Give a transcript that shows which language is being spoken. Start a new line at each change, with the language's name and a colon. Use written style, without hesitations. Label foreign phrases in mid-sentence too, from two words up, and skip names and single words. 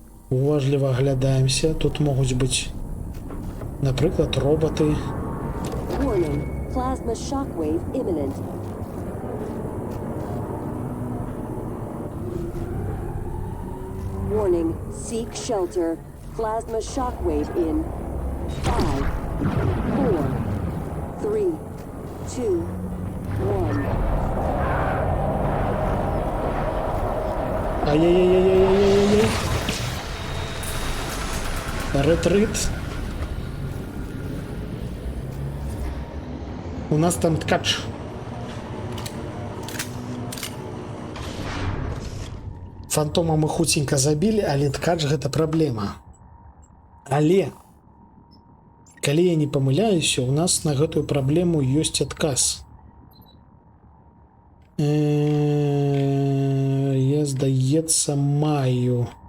Belarusian: Уважліва аглядаемся. Тут могуць быць, напрыклад, роботы.
English: Warning. Plasma shockwave imminent. Warning. Seek shelter. Plasma shockwave in 5, 4, 3, 2, 1. Ай-яй-яй-яй-яй-яй-яй-яй.
Belarusian: Ретрит. У нас там ткач. Фантома мы хуценька забілі, але ткач гэта праблема. Але калі я не памыляюся, у нас на гэтую праблему ёсць адказ. Я, здаецца, маю.